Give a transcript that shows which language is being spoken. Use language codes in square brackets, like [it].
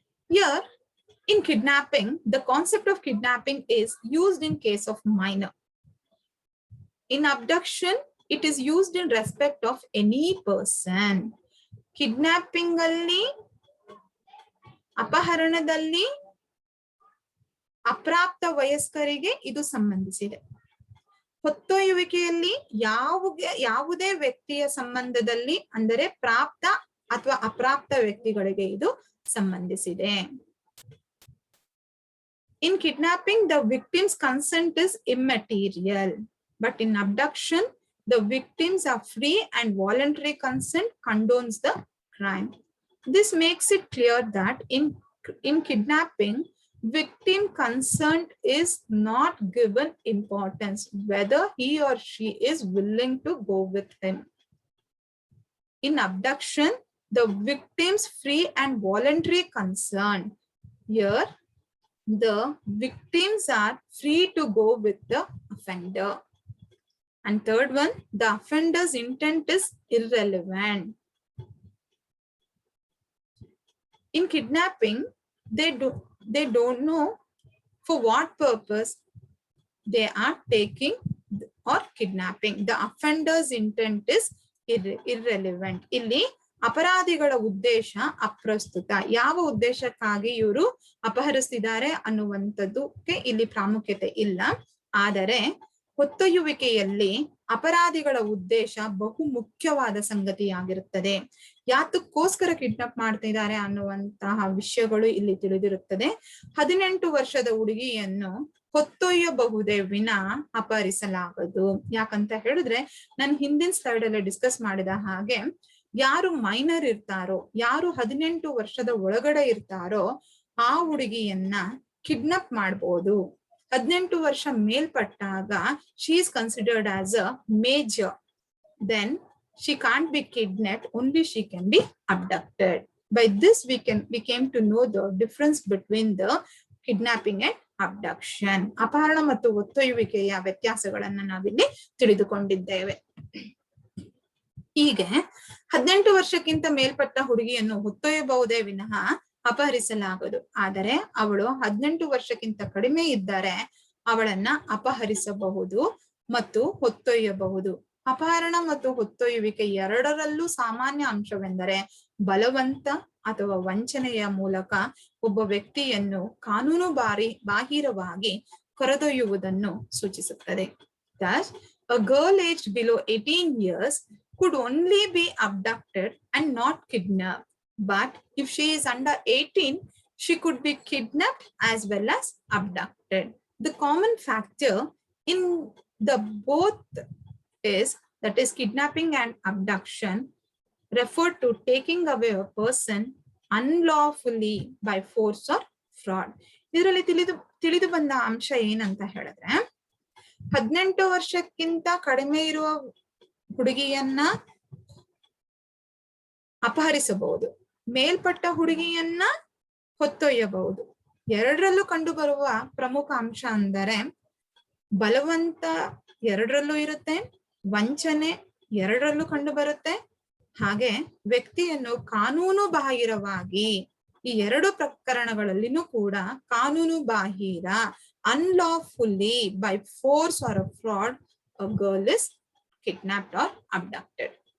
[en] Here in kidnapping, the concept of kidnapping is used in case of minor. In abduction, it is used in respect of any person. [kn] Kidnapping alli, ಅಪಹರಣದಲ್ಲಿ ಅಪ್ರಾಪ್ತ ವಯಸ್ಕರಿಗೆ ಇದು ಸಂಬಂಧಿಸಿದೆ. ಹೊತ್ತೊಯ್ಯುವಿಕೆಯಲ್ಲಿ ಯಾವುದೇ ವ್ಯಕ್ತಿಯ ಸಂಬಂಧದಲ್ಲಿ ಅಂದರೆ ಪ್ರಾಪ್ತ ಅಥವಾ ಅಪ್ರಾಪ್ತ ವ್ಯಕ್ತಿಗಳಿಗೆ ಇದು ಸಂಬಂಧಿಸಿದೆ. [en] In kidnapping, the victim's consent is immaterial, but in abduction, the victims are free and voluntary consent condones the crime. This makes it clear that in kidnapping, victim consent is not given importance, whether he or she is willing to go with him. In abduction, the victim's free and voluntary consent. Here, the victims are free to go with the offender. And third one, the offender's intent is irrelevant. In kidnapping, they don't know for what purpose they are taking or kidnapping. The offender's intent is irrelevant. [kn] ಇಲ್ಲಿ ಅಪರಾಧಿಗಳ ಉದ್ದೇಶ ಅಪ್ರಸ್ತುತ. ಯಾವ ಉದ್ದೇಶಕ್ಕಾಗಿ ಇವರು ಅಪಹರಿಸ್ತಿದ್ದಾರೆ ಅನ್ನುವಂಥದ್ದಕ್ಕೆ ಇಲ್ಲಿ ಪ್ರಾಮುಖ್ಯತೆ ಇಲ್ಲ. ಆದರೆ ಹೊತ್ತೊಯ್ಯುವಿಕೆಯಲ್ಲಿ ಅಪರಾಧಿಗಳ ಉದ್ದೇಶ ಬಹು ಮುಖ್ಯವಾದ ಸಂಗತಿಯಾಗಿರುತ್ತದೆ. ಯಾತಕ್ಕೋಸ್ಕರ ಕಿಡ್ನಾಪ್ ಮಾಡ್ತಿದ್ದಾರೆ ಅನ್ನುವಂತಹ ವಿಷಯಗಳು ಇಲ್ಲಿ ತಿಳಿದಿರುತ್ತದೆ. 18 ವರ್ಷದ ಹುಡುಗಿಯನ್ನು ಹೊತ್ತೊಯ್ಯಬಹುದೇ ವಿನ ಅಪಹರಿಸಲಾಗದು. ಯಾಕಂತ ಹೇಳಿದ್ರೆ ನಾನು ಹಿಂದಿನ ಸ್ಲೈಡ್ ಅಲ್ಲಿ ಡಿಸ್ಕಸ್ ಮಾಡಿದ ಹಾಗೆ, ಯಾರು ಮೈನರ್ ಇರ್ತಾರೋ, ಯಾರು 18 ವರ್ಷದ ಒಳಗಡೆ ಇರ್ತಾರೋ ಆ ಹುಡುಗಿಯನ್ನ ಕಿಡ್ನಾಪ್ ಮಾಡಬಹುದು. 18 ವರ್ಷ ಮೇಲ್ಪಟ್ಟಾಗ [en] She is considered as a major. Then she can't be kidnapped, only she can be abducted. By this we came to know the difference between the kidnapping and abduction. [kn] ಅಪಹರಣ ಮತ್ತು ಹೊತ್ತೊಯ್ಯುವಿಕೆಯ ವ್ಯತ್ಯಾಸಗಳನ್ನ ನಾವಿಲ್ಲಿ ತಿಳಿದುಕೊಂಡಿದ್ದೇವೆ. ಹೀಗೆ 18 ವರ್ಷಕ್ಕಿಂತ ಮೇಲ್ಪಟ್ಟ ಹುಡುಗಿಯನ್ನು ಹೊತ್ತೊಯ್ಯಬಹುದೇ ವಿನಃ ಅಪಹರಿಸಲಾಗದು. ಆದರೆ ಅವಳು 18 ವರ್ಷಕ್ಕಿಂತ ಕಡಿಮೆ ಇದ್ದರೆ ಅವಳನ್ನ ಅಪಹರಿಸಬಹುದು ಮತ್ತು ಹೊತ್ತೊಯ್ಯಬಹುದು. ಅಪಹರಣ ಮತ್ತು ಹೊತ್ತೊಯ್ಯುವಿಕೆ ಎರಡರಲ್ಲೂ ಸಾಮಾನ್ಯ ಅಂಶವೆಂದರೆ ಬಲವಂತ ಅಥವಾ ವಂಚನೆಯ ಮೂಲಕ ಒಬ್ಬ ವ್ಯಕ್ತಿಯನ್ನು ಕಾನೂನು ಬಾಹಿರವಾಗಿ ಕರೆದೊಯ್ಯುವುದನ್ನು ಸೂಚಿಸುತ್ತದೆ. [en] Thus, a girl aged below 18 years could only be abducted and not kidnapped. But if she is under 18, she could be kidnapped as well as abducted. The common factor in the both is, that is kidnapping and abduction, refer to taking away a person unlawfully by force or fraud. [kn] ಇದರಲ್ಲಿ ತಿಳಿದು ಬಂದ ಅಂಶ ಏನಂತ ಹೇಳಿದ್ರೆ, 18 ವರ್ಷಕ್ಕಿಂತ ಕಡಿಮೆ ಇರುವ ಹುಡುಗಿಯನ್ನ ಅಪಹರಿಸಬಹುದು, ಮೇಲ್ಪಟ್ಟ ಹುಡುಗಿಯನ್ನ ಹೊತ್ತೊಯ್ಯಬಹುದು. ಎರಡರಲ್ಲೂ ಕಂಡು ಬರುವ ಪ್ರಮುಖ ಅಂಶ ಅಂದರೆ ಬಲವಂತ ಎರಡರಲ್ಲೂ ಇರುತ್ತೆ, ವಂಚನೆ ಎರಡರಲ್ಲೂ ಕಂಡು ಬರುತ್ತೆ, ಹಾಗೆ ವ್ಯಕ್ತಿಯನ್ನು ಕಾನೂನು ಬಾಹಿರವಾಗಿ, ಈ ಎರಡು ಪ್ರಕರಣಗಳಲ್ಲಿನೂ ಕೂಡ ಕಾನೂನು ಬಾಹಿರ, [en] unlawfully by force or a fraud, a girl is kidnapped or abducted.